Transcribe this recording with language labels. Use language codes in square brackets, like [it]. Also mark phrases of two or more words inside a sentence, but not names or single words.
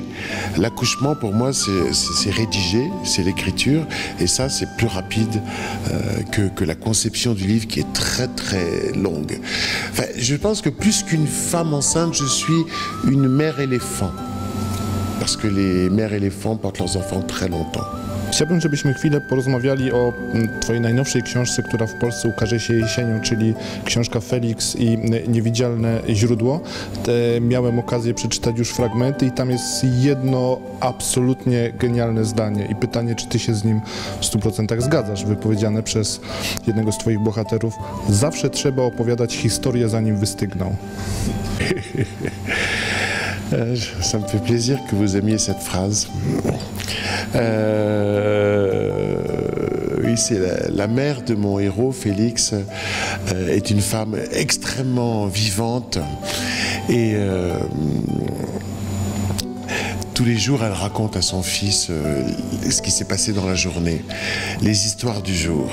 [fr] L'accouchement pour moi c'est rédiger, c'est l'écriture et ça c'est plus rapide que la conception du livre qui est très très longue. Enfin, je pense que plus qu'une femme enceinte, je suis une mère éléphant. Parce que les mères éléphants portent leurs enfants très longtemps. [pl] Chciałbym, żebyśmy chwilę porozmawiali o twojej najnowszej książce, która w Polsce ukaże się jesienią, czyli książka Felix i Niewidzialne źródło. Miałem okazję przeczytać już fragmenty i tam jest jedno absolutnie genialne zdanie i pytanie, czy ty się z nim w 100% zgadzasz, wypowiedziane przez jednego z twoich bohaterów. Zawsze trzeba opowiadać historię, zanim wystygną. [fr] Ça me fait plaisir que vous aimiez cette phrase. Oui, c'est la mère de mon héros, Félix, est une femme extrêmement vivante et tous les jours, elle raconte à son fils ce qui s'est passé dans la journée, les histoires du jour.